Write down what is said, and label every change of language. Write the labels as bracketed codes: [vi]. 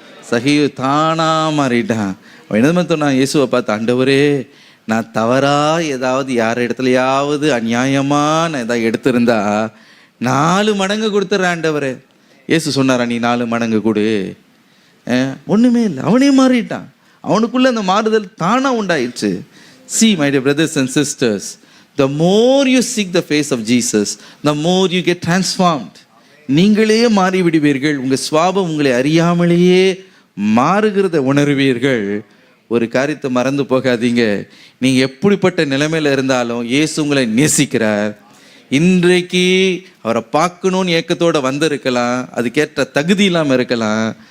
[ta] சகியு தானா மாறிட்டான். அவன் என்ன சொன்னான், இயேசுவை பார்த்து, ஆண்டவரே, நான் தவறா ஏதாவது யார் இடத்துலையாவது அநியாயமாக நான் ஏதாவது எடுத்திருந்தா 4 மடங்கு கொடுத்துட்றேன் ஆண்டவரே. இயேசு சொன்னாரா, நீ 4 மடங்கு கொடு? ஒன்றுமே இல்லை, அவனே மாறிட்டான். அவனுக்குள்ளே அந்த மாறுதல் தானாக உண்டாயிடுச்சு. [en] See my dear brothers and sisters, the more you seek the face of Jesus, the more you get transformed. [ta] நீங்களே மாறிவிடுவீர்கள். உங்கள் சுவாபம் உங்களை அறியாமலேயே மாறுகிறத உணர்வீர்கள். ஒரு காரியத்தை மறந்து போகாதீங்க, நீங்கள் எப்படிப்பட்ட நிலைமையில் இருந்தாலும் இயேசு உங்களை நேசிக்கிறார். இன்றைக்கு அவரை பார்க்கணுன்னு ஏக்கத்தோடு வந்திருக்கலாம், அதுக்கேற்ற தகுதி இல்லாமல் இருக்கலாம்.